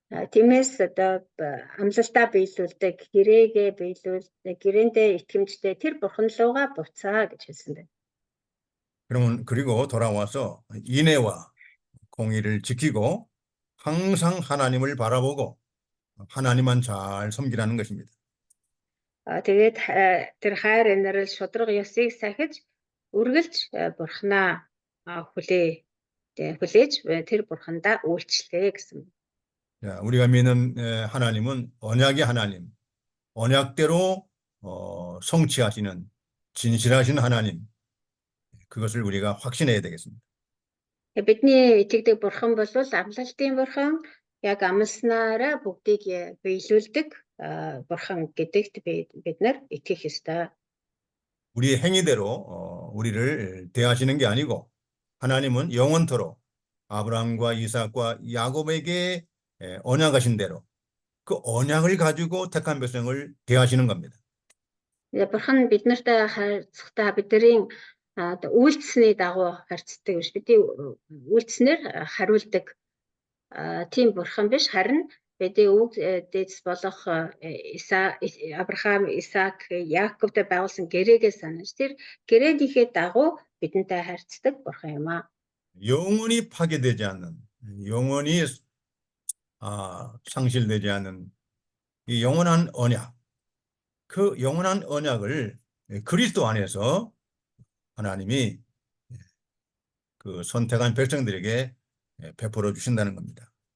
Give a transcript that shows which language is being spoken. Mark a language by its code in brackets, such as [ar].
[mn] Тиймээс одоо амлалтаа биелүүлдэг, гэрээгээ биелүүлдэг, гэрээндээ итгэмжтэй тэр бурхан руугаа буцаа гэж хэлсэн байна. [ko] 그러면 그리고 돌아와서 인애와 공의를 지키고 항상 하나님을 바라보고 하나님만 잘 섬기라는 것입니다. [mn] Тэгээд тэр хайр инрэл шударга ёсыг сахиж үргэлж бурхнаа хүлээж тэр бурхандаа үйлчлээ гэсэн. [ko] 자, 우리가 믿는 하나님은 언약의 하나님, 언약대로 성취하시는 진실하신 하나님, 그것을 우리가 확신해야 되겠습니다. [mn] Бидний итгэдэг бурхан бол амлалтын бурхан, яг амласнаараа бүгдийг биелүүлдэг бурхан гэдэгт бид нар итгэх ёстой. [ko] 우리의 행위대로 우리를 대하시는 게 아니고 하나님은 영원토록 아브라함과 이삭과 야곱에게 언약하신 대로 그 언약을 가지고 택한 백성을 대하시는 겁니다. [mn] Бурхан биднэртэй харьцахдаа бидний үйлдэлсний дагуу харьцдаг биш. Бидний үйлдэлснээр хариулдаг тийм бурхан биш, харин бидний өв дээдс болох Авраам, Исаак, Яаковтай байгуулсан гэрээгээ санаж тэр гэрээнийхээ дагуу бидэнтэй харьцдаг бурхан юм аа. [ko] 영원히 파괴되지 않는, 영원히 상실되지 않는 이 영원한 언약, 그 영원한 언약을 그리스도 안에서 하나님이 그 선택한 백성들에게 베풀어 주신다는 겁니다.